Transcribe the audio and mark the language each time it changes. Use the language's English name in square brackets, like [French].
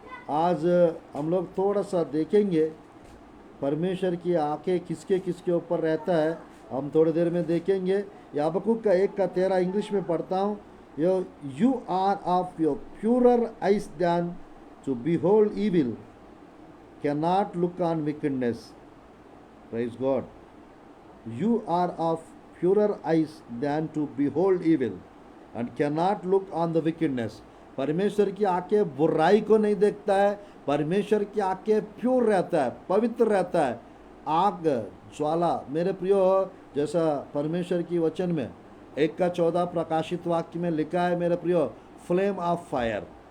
[Hindi] आज हम लोग थोड़ा सा देखेंगे परमेश्वर की आंखें किसके किसके ऊपर रहता है, हम थोड़ी देर में देखेंगे। याबकूक का 1:13 इंग्लिश में पढ़ता हूँ। [English] You are of your purer eyes than to behold evil, can not look on wickedness. Praise God. You are of purer eyes than to behold evil and cannot look on the wickedness. [Hindi] परमेश्वर की आंखें बुराई को नहीं देखता है। परमेश्वर की आंखें प्योर रहता है, पवित्र रहता है। आग ज्वाला मेरे प्रियो, जैसा परमेश्वर की वचन में 1:14 प्रकाशित वाक्य में लिखा है मेरे प्रियो, [English] Flame of fire.